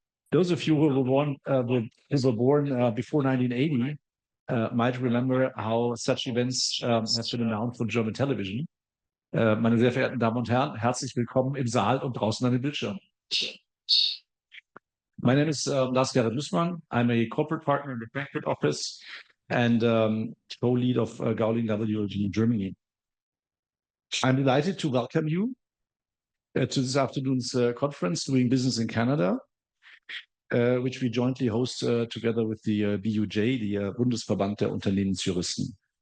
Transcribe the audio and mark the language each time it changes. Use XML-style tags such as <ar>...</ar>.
<en>Those of you who were born before 1980 might remember how such events have been announced on German television.</en> <de>Meine sehr verehrten Damen und Herren, herzlich willkommen im Saal und draußen an den Bildschirmen.</de> <en>My name is Lars-Gerrit Lüßmann. I'm a corporate partner in the Frankfurt office and co-lead of Gowling WLG in Germany. I'm delighted to welcome you to this afternoon's conference, Doing Business in Canada, which we jointly host together with the BUJ, the Bundesverband der Unternehmensjuristen.</en>